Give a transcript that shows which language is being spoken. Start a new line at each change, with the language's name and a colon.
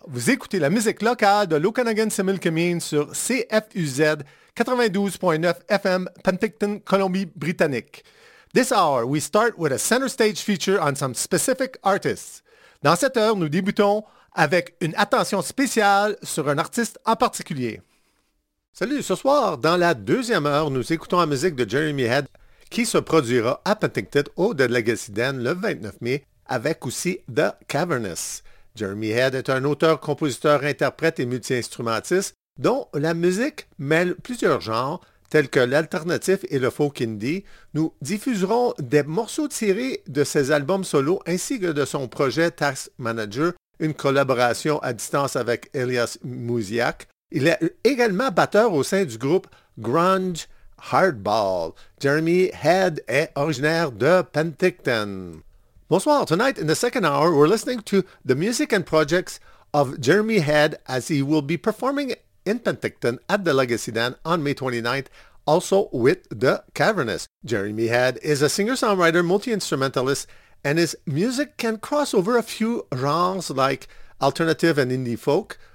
French: Vous écoutez la musique locale de l'Okanagan Similkameen sur CFUZ 92.9 FM, Penticton, Colombie-Britannique.
English: This hour, we start with a center stage feature on some specific artists.
French: Dans cette heure, nous débutons avec une attention spéciale sur un artiste en particulier. Salut, ce soir, dans la deuxième heure, nous écoutons la musique de Jeremy Head qui se produira à Penticton au Dead Legacy Den le 29 mai avec aussi The Cavernous. Jeremy Head est un auteur, compositeur, interprète et multi-instrumentiste dont la musique mêle plusieurs genres tels que l'alternatif et le folk indie. Nous diffuserons des morceaux tirés de ses albums solo ainsi que de son projet Tax Manager, une collaboration à distance avec Elias Musiak. Il est également batteur au sein du groupe Grunge Hardball. Jeremy Head est originaire de Penticton. Bonsoir.
English: Tonight, in the second hour, we're listening to the music and projects of Jeremy Head as he will be performing in Penticton at the Legacy Den on May 29th, also with The Cavernous. Jeremy Head is a singer-songwriter, multi-instrumentalist, and his music can cross over a few genres like alternative and indie folk.